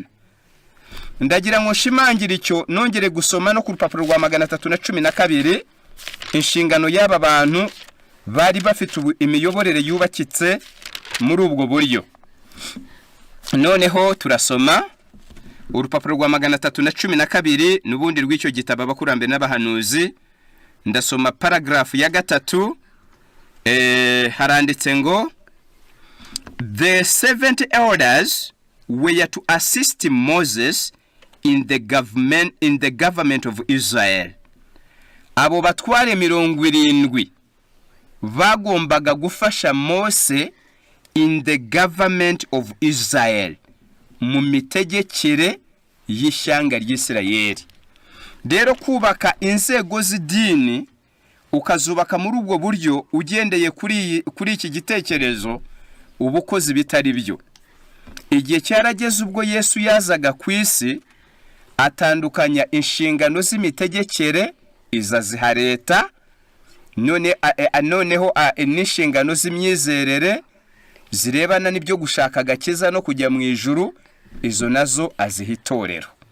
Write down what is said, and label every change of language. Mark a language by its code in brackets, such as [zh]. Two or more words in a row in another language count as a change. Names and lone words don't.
[rw] Ndagira ngo nshimangira icyo nongere gusoma no ku rupapuro rwa 312 inshingano y'aba bantu bari bafite imiyoborere yubakitse muri ubwo buryo. Noneho turasoma urupapuro rwa 312 n'ubundi rw'icyo gitabo abakurambere n'abahanuzi. Ndasoma paragraph ya 3. Haranditse ngo [en] the 70 elders were to assist Moses in the government of Israel. [rw] Abo batware 70 bagombaga gufasha Mose [en] in the government of Israel, [rw] mu mitegekere y'ishyanga ry'Isirayeli. Rero kubaka inzego z'idini ukazubaka muri ubwo buryo ugendeye kuri iki gitekerezo ubukozi bitari byo. Igihe cyarageze ubwo Yesu yazaga ku isi atandukanya inshingano z'imitegekere izaziha leta, noneho n'inshingano z'imyizerere zirebana n'ibyo gushaka agakiza no kujya mu ijuru, izo nazo aziha itorero.